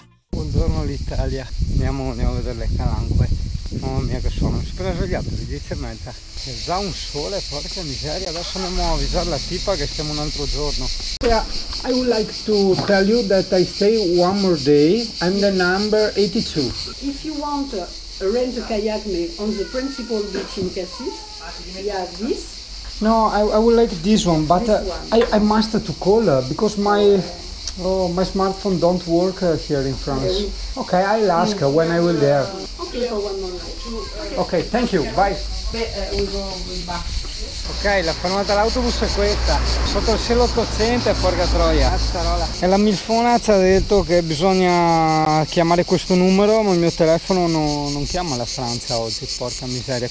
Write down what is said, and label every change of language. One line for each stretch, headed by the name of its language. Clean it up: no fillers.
Italian: Buongiorno l'Italia, andiamo a vedere le calanque. Mamma mia che sono, mi sono svegliato alle 10:30. C'è già un sole, porca miseria. Adesso andiamo a avvisare la tipa che stiamo un altro giorno.
English: Yeah, I would like to tell you that I stay one more day. I'm the number 82. If you want to rent a kayak on the principal beach in Cassis, you have this. No, I would like this one, but I must to call because my smartphone don't work here in France. Okay, I'll ask when I will there. Okay, for one more night. Ok, thank you, bye. We go back.
Italian: Ok, la fermata dell'autobus è questa, sotto il cielo 800 e porca troia. E la milfona ci ha detto che bisogna chiamare questo numero, ma il mio telefono non chiama la Francia oggi, porca miseria.